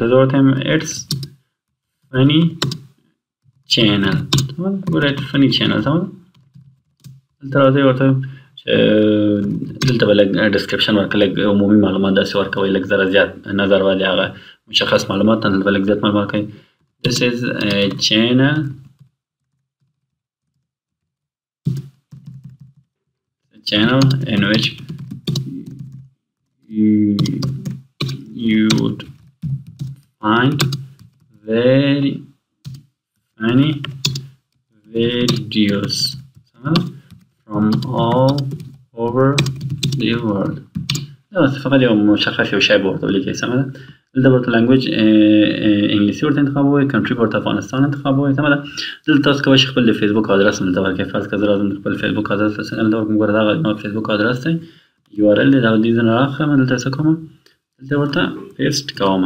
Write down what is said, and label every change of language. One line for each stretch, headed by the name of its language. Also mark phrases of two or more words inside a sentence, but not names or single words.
Pashto: زه ورته یم
English: it's funny channel.
Pashto: سمه ده؟ ګوره
English: it's funny channel.
Pashto: سمه ده؟ دلته راځئ ورته چې دلته به لږ ډسکرپشن ورکړئ لږ عمومي معلومات داسې ورکوئ لږ ذره زیات نظر والي هغه مشخص معلومات نه دلته به لږ زیات معلومات کوئ.
English: This is a channel in which you would find very funny videos from all over the world.
Pashto: دا فقط یو مشخص یو شی به ورته ولیکئ. سمه ده؟ دلته ورته لنګویج انګلیسي ورته انتخابوئ، کنټري ورته افغانستان انتخابوئ. سمه ده؟ دلته تاسو کولی شئ خپل د فیسبوک ادرس هم دلته ورکړئ. فرض کړه زه راځم خپل فیسبوک ادرس ته څنګه دلته ورکړم. ګوره دغه زما فیسبوک ادرس دی یو آر ال دی دغه دې ځای نه رااخلم دلته څه کوم دلته ورته پیسټ کوم.